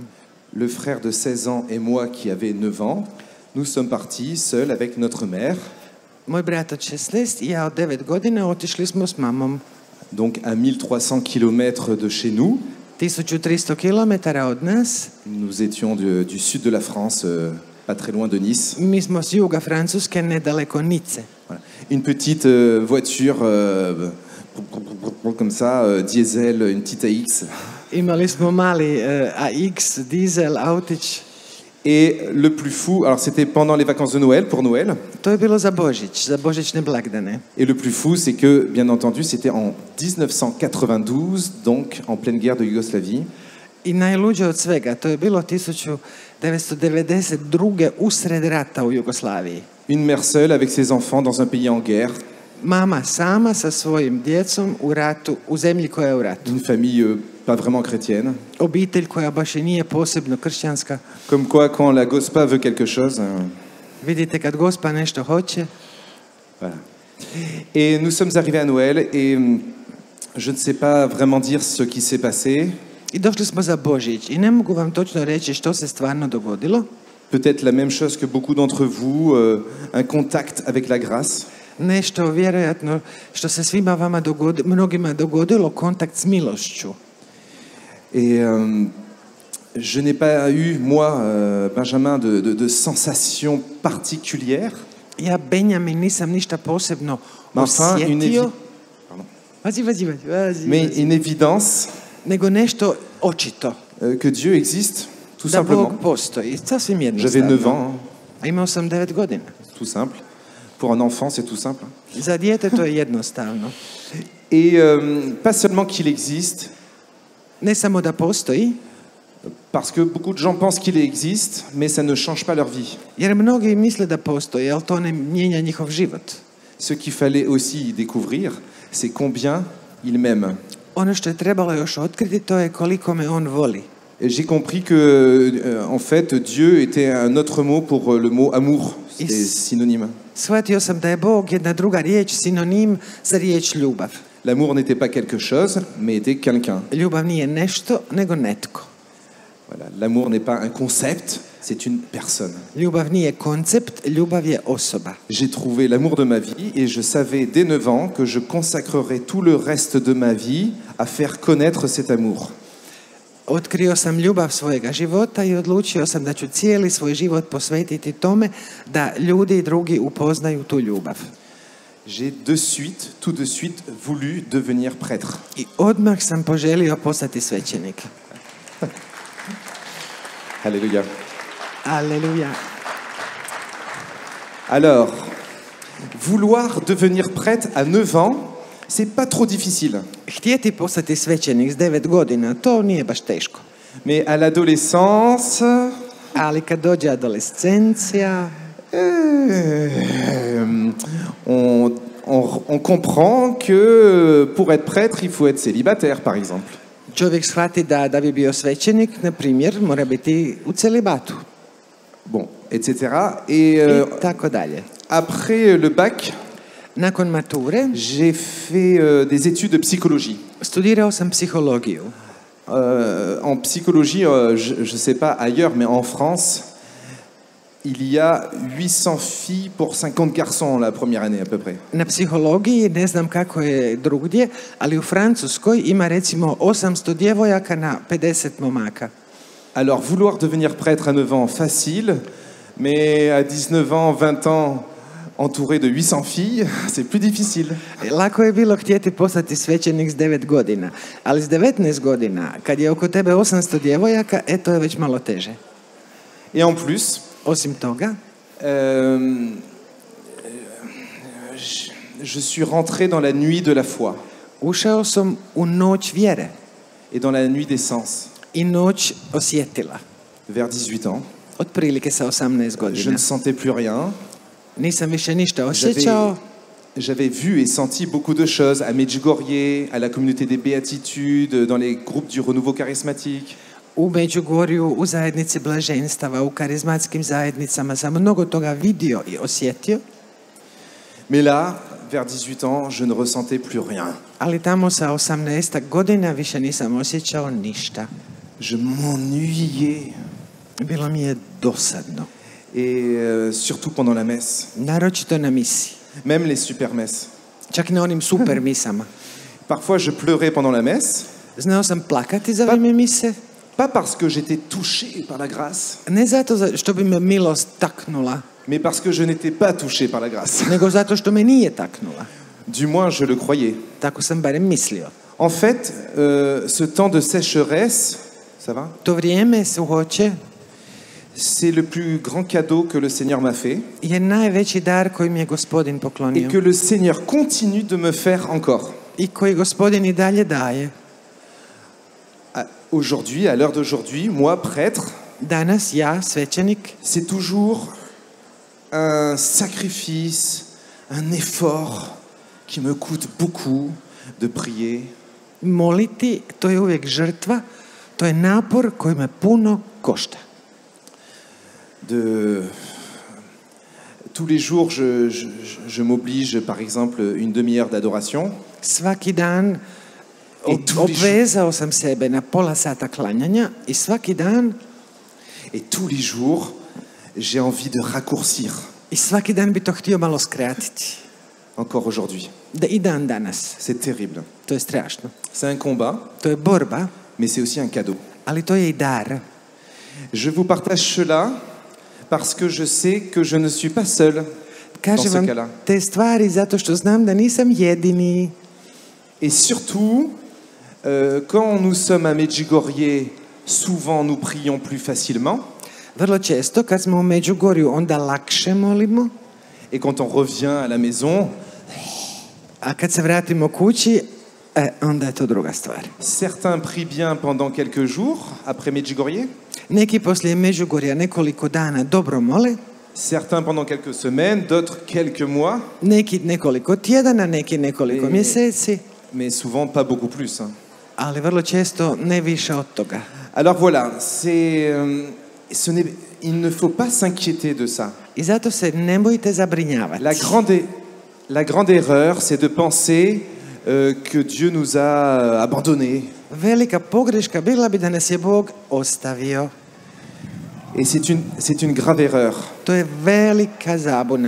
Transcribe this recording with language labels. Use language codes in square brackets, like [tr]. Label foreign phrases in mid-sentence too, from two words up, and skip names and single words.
[fr] Le frère de 16 ans et moi qui avait 9 ans, nous sommes partis seuls avec notre mère. [hr] Moj brat od 16 i ja od 9 godina otišli smo s mamom. [fr] Donc à 1300 km de chez nous. [hr] 1300 kilometara od nas. [fr] Nous étions du sud de la France, pas très loin de Nice. [hr] Mi smo s juga Francuske, nedaleko Nice. [fr] Voilà. Une petite voiture comme ça, diesel, une petite AX. [hr] Imali smo mali AX, dizel, autić. [fr] Et le plus fou, alors c'était pendant les vacances de Noël, pour Noël. [hr] To je bilo za božićne blagdane. [fr] Et le plus fou, c'est que, bien entendu, c'était en 1992, donc en pleine guerre de Yougoslavie. [hr] I najluđe od svega, to je bilo 1992. usred rata u Jugoslaviji. [fr] Une mère seule avec ses enfants dans un pays en guerre. [hr] Mama sama sa svojim djecom u ratu, u zemlji koja je u ratu. [fr] Une famille pas vraiment chrétienne. [hr] Obitelj koja baš i nije posebno kršćanska. [fr] Comme quoi, quand la Gospa veut quelque chose... [hr] Vidite, kad Gospa nešto hoće. [fr] Voilà. Et nous sommes arrivés à Noël et je ne sais pas vraiment dire ce qui s'est passé. [hr] I došli smo za Božić i ne mogu vam točno reći što se stvarno dogodilo. [fr] Peut-être la même chose que beaucoup d'entre vous, un contact avec la grâce. [hr] Nešto vjerojatno što se svima vama mnogima dogodilo, kontakt s milošću. [fr] Et je n'ai pas eu, moi, Benjamin, de sensation particulière. [hr] Ja, Benjamin, nisam ništa posebno osjetio. [fr] Mais une évidence [hr] nego nešto očito. [fr] Que Dieu existe, tout [hr] da [fr] simplement. [hr] Bog postoji, sasvim [fr] J'avais [hr] jednostavno. [fr] 9 ans. [hr] A imao sam 9 godina. [fr] Tout simple. Pour un enfant, c'est tout simple. [hr] Za dijete to je jednostavno. [fr] Et pas seulement qu'il existe, [hr] Ne samo da postoji, [fr] parce que beaucoup de gens pensent qu'il existe, mais ça ne change pas leur vie. [hr] jer mnogi misle da postoji, ali to ne mijenja njihov život. [fr] Ce qu'il fallait aussi découvrir, c'est combien il m'aime. [hr] Ono što je trebalo još otkriti, to je koliko me on voli. [fr] Et j'ai compris que, en fait, Dieu était un autre mot pour le mot amour. C'est synonyme. [hr] Shvatio sam da je Bog jedna druga riječ, sinonim za riječ ljubav. [fr] L'amour n'était pas quelque chose, mais était quelqu'un. [hr] Ljubav nije nešto, nego netko. [fr] Voilà. L'amour n'est pas un concept, c'est une personne. [hr] Ljubav nije koncept, ljubav je osoba. [fr] J'ai trouvé l'amour de ma vie et je savais dès 9 ans que je consacrerais tout le reste de ma vie à faire connaître cet amour. [hr] Otkrio sam ljubav svojega života i odlučio sam da ću cijeli svoj život posvetiti tome da ljudi drugi upoznaju tu ljubav. [fr] J'ai tout de suite voulu devenir prêtre. [hr] I odmah sam poželio postati svećenik. [fr] Alléluia. [hr] Aleluja. [fr] Alors, vouloir devenir prêtre à 9 ans, c'est pas trop difficile. [hr] Htjeti postati svećenik s 9 godina, to nije baš teško. [fr] Mais à l'adolescence, [hr] Ali kad dođe adolescencija, [fr] on comprend que pour être prêtre, il faut être célibataire, par exemple. [hr] čovjek shvati da bi bio svećenik, na primjer, mora biti u celibatu. [fr] Bon, etc. Et [hr] I tako dalje. [fr] après le bac, [hr] Nakon mature [fr] j'ai fait des études de psychologie. [hr] studirao sam psihologiju. [fr] En psychologie, je ne sais pas ailleurs, mais en France, il y a 800 filles pour 50 garçons la première année à peu près. [hr] Na psihologiji, ne znam kako je drugdje, ali u Francuskoj ima recimo 800 djevojaka na 50 momaka. [fr] Alors, vouloir devenir prêtre à 9 ans, facile, mais à 19 ans, 20 ans, entouré de 800 filles, c'est plus difficile. [hr] Lako je bilo htjeti postati svećenik s 9 godina, ali s 19 godina, kad je oko tebe 800 djevojaka, to je već malo teže. [fr] Et en plus, [hr] Osim toga, [fr] je suis rentré dans la nuit de la foi [hr] ušao sam u noć vjere [fr] et dans la nuit des sens, [hr] i noć osjetila. [fr] vers 18 ans. [hr] Otprilike sa 18 [fr] Je [hr] godina. [fr] ne sentais plus rien. [hr] Nisam više ništa osjećao. [fr] J'avais vu et senti beaucoup de choses à Medjugorje, à la communauté des Béatitudes, dans les groupes du renouveau charismatique. [hr] U Međugorju, u zajednici blaženstava, u karizmatskim zajednicama sam mnogo toga vidio i osjetio. [fr] Mais là, vers 18 ans, je ne ressentais plus rien. [hr] Ali tamo sa 18 godina više nisam osjećao ništa. [fr] Je m'ennuyais. [hr] Bilo mi je dosadno. [fr] Et surtout pendant la messe. [hr] Naročito na misi. [fr] Même les super messes. [hr] Čak na onim super misama. [fr] Parfois, je pleurais pendant la messe. [hr] Znao sam plakati za vrijeme mise. [fr] pas parce que j'étais touché par la grâce, [hr] Ne zato što bi me milost taknula, [fr] mais parce que je n'étais pas touché par la grâce. [hr] nego zato što me nije taknula. [fr] Du moins, je le croyais. [hr] Tako sam barem mislio. [fr] En fait, ce temps de sécheresse, ça va? [hr] To vrijeme suhoće [fr] C'est le plus grand cadeau que le Seigneur m'a fait [hr] je najveći dar koji mi je Gospodin [fr] et [hr] poklonio [fr] que le Seigneur continue de me faire encore. [hr] i koji Gospodin i dalje daje. [fr] Aujourd'hui, à l'heure d'aujourd'hui, moi, prêtre, [hr] Danas ja, svećenik, [fr] c'est toujours un sacrifice, un effort qui me coûte beaucoup de prier, [hr] moliti, to je uvijek žrtva, to je napor koji me puno košta. [fr] Tous les jours, je m'oblige, par exemple, une demi-heure d'adoration. [hr] Svaki dan obvezao sam sebe na pola sata klanjanja i svaki dan [fr] Et tous les jours, j'ai envie de raccourcir. [hr] i svaki dan bi to htio malo skratiti. [fr] Encore aujourd'hui. [hr] Da i dan danas. [fr] C'est terrible. [hr] To je strašno. [fr] C'est un combat, [hr] To je borba, [fr] mais c'est aussi un cadeau. [hr] ali to je i dar. [fr] Je vous partage cela parce que je sais que je ne suis pas seul dans [hr] Kažem [fr] ce [hr] vam [fr] cas-là. [hr] te stvari zato što znam da nisam jedini. [fr] Et surtout, quand nous sommes à Medjugorje, souvent nous prions plus facilement. [hr] Vrlo često kad smo u Međugorju onda lakše molimo, [fr] Et quand on revient à la maison, [hr] a kad se vratimo kući, onda je to druga stvar. [fr] certains prient bien pendant quelques jours après Medjugorje, [hr] Neki poslije Međugorja nekoliko dana dobro mole, [fr] certains pendant quelques semaines, d'autres quelques mois, [hr] neki nekoliko tjedana, neki nekoliko mjeseci, [fr] mais souvent pas beaucoup plus. Hein. [hr] ali vrlo često ne više od toga. [fr] Alors voilà, il ne faut pas s'inquiéter de ça. [hr] I zato se ne bojite zabrinjavati. [fr] La grande erreur, c'est de penser que Dieu nous a abandonnés. [hr] Velika pogreška bila bi da nas je Bog ostavio. [fr] Et c'est une grave erreur. [hr] To je velika zabuna,